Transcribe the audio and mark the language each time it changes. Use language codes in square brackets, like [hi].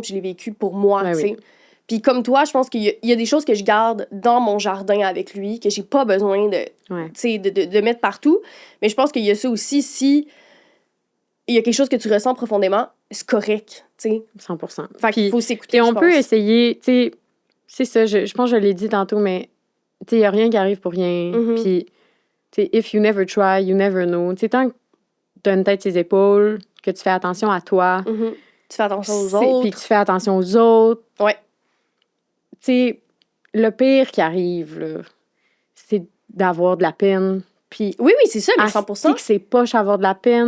[fr] Puis je l'ai vécue pour moi, tu sais. Puis comme toi, je pense qu'il y a des choses que je garde dans mon jardin avec lui, que j'ai pas besoin de mettre partout. Mais je pense qu'il y a ça aussi, si il y a quelque chose que tu ressens profondément, c'est correct, tu sais. 100%. Fait qu'il faut s'écouter, et on peut essayer, tu sais, c'est ça, je pense que je l'ai dit tantôt, mais tu sais, il y a rien qui arrive pour rien. Puis, tu sais, [en] if you never try, you never know. [fr] Tu sais, tant que tu as une tête sur les épaules, que tu fais attention à toi. Tu fais attention aux autres. Puis que tu fais attention aux autres. Ouais. Tu sais, le pire qui arrive, là, c'est d'avoir de la peine. Puis oui, c'est ça, mais 100%. Que c'est poche d'avoir de la peine.